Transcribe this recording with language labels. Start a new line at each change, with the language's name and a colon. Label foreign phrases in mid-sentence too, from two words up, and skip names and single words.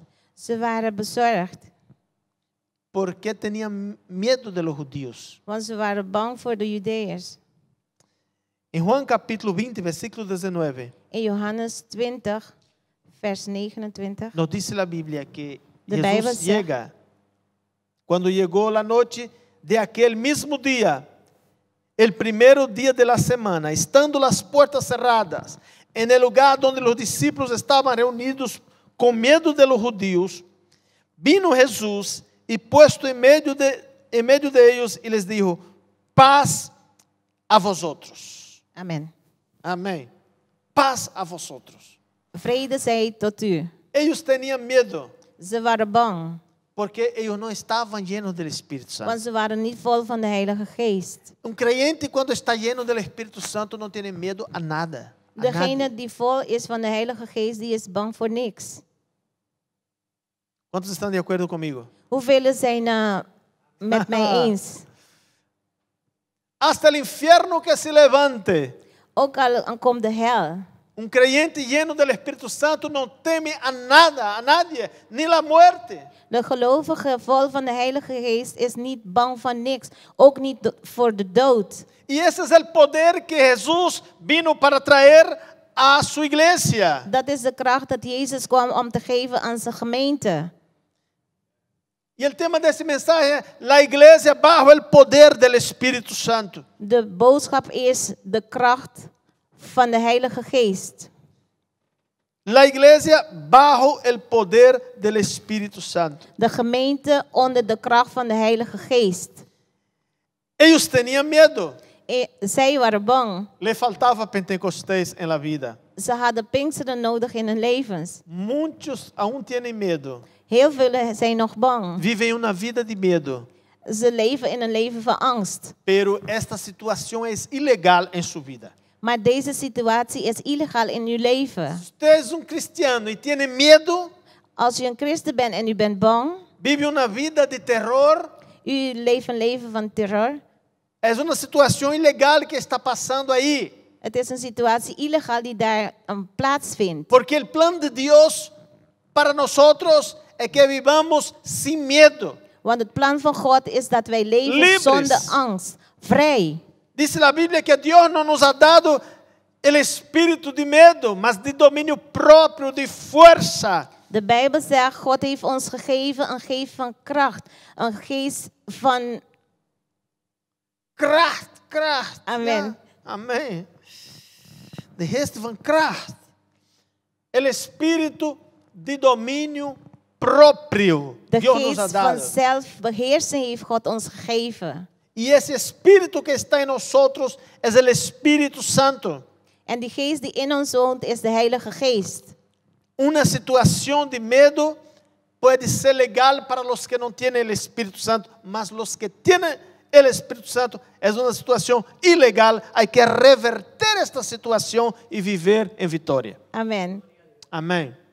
Dutch: Ze waren bezorgd.
Spanish: porque tenían miedo de los judíos.
Dutch: Want ze waren bang voor de Judeërs.
Spanish: En Juan capítulo 20, versículo 19,
Dutch: In Johannes 20, vers 29.
Spanish: nos dice la Biblia que
Dutch: De Bijbel Jesús zegt-
Spanish: llega. Cuando llegó la noche de aquel mismo día, el primero día de la semana, estando las puertas cerradas, en el lugar donde los discípulos estaban reunidos con miedo de los judíos, vino Jesús y puesto en medio de ellos y les dijo, paz a vosotros. Amen. Amén. Paz a vosotros.
Dutch: Vrede zij tot u.
Spanish: Ellos tenían miedo
Dutch: Ze waren bang.
Spanish: porque ellos no estaban llenos del Espíritu Santo.
Dutch: Want ze waren niet vol van de Heilige Geest.
Spanish: Un creyente cuando está lleno del Espíritu Santo no tiene miedo a nada. A
Dutch: Degene
Spanish: nadie.
Dutch: die vol is van de Heilige Geest, die is bang voor niks.
Spanish: ¿Cuántos están de acuerdo conmigo?
Dutch: Hoeveel zijn met mij eens?
Spanish: Hasta el infierno que se levante.
Dutch: Ook al komt de hel.
Spanish: Un creyente lleno del Espíritu Santo no teme a nada, a nadie, ni la muerte.
Dutch: De gelovige vol van de Heilige Geest is niet bang van niks. Ook niet voor de dood.
Spanish: Y ese es el poder que Jesús vino para traer a su iglesia.
Dutch: Dat is de kracht dat Jezus kwam om te geven aan zijn gemeente.
Spanish: Y el tema de ese mensaje es la iglesia bajo el poder del Espíritu Santo.
Dutch: De boodschap is de kracht van de Heilige Geest.
Spanish: La iglesia bajo el poder del Espíritu Santo.
Dutch: De gemeente onder de kracht van de Heilige Geest.
Spanish: Ellos tenían miedo.
Dutch: Zij waren bang.
Spanish: Le faltaba Pentecostés en la vida.
Dutch: Ze hadden Pinksteren nodig in hun levens.
Spanish: Muchos aún tienen miedo.
Dutch: Heel veel zijn nog bang.
Spanish: Viven una vida de miedo.
Dutch: Ze leven in een leven van angst.
Spanish: Pero esta situación es ilegal en su vida.
Dutch: Maar deze situatie is illegaal in uw leven.
Spanish: Usted es un cristiano y tiene miedo.
Dutch: Als u een christen bent en u bent bang,
Spanish: Vive una vida de terror.
Dutch: u leeft een leven van terror.
Spanish: Es una situación ilegal que está pasando ahí.
Dutch: Het is een situatie illegaal die daar plaatsvindt.
Spanish: Porque el plan de Dios para nosotros es que vivamos sin miedo.
Dutch: Want het plan van God is dat wij leven
Spanish: Libres.
Dutch: zonder angst. Vrij.
Spanish: Dice la Biblia que Dios no nos ha dado el espíritu de miedo, mas de dominio propio, de fuerza
Dutch: De Bijbel zegt, God heeft ons gegeven een geest van kracht. Een geest van... Kracht. Amen. Ja, amém. De geest van kracht.
Portuguese: El espírito de domínio próprio.
Dutch: De
Spanish: Dios nos ha
Dutch: geest van
Spanish: dado.
Dutch: zelfbeheersing heeft God ons gegeven.
Spanish: Y ese espíritu que está en nosotros es el Espíritu Santo.
Dutch: En die geest die in ons woont is de Heilige Geest.
Spanish: Una situación de miedo puede ser legal para los que no tienen el Espíritu Santo, mas los que tienen el Espíritu Santo es una situación ilegal. Hay que reverter esta situación y vivir en victoria. Amen. Amén.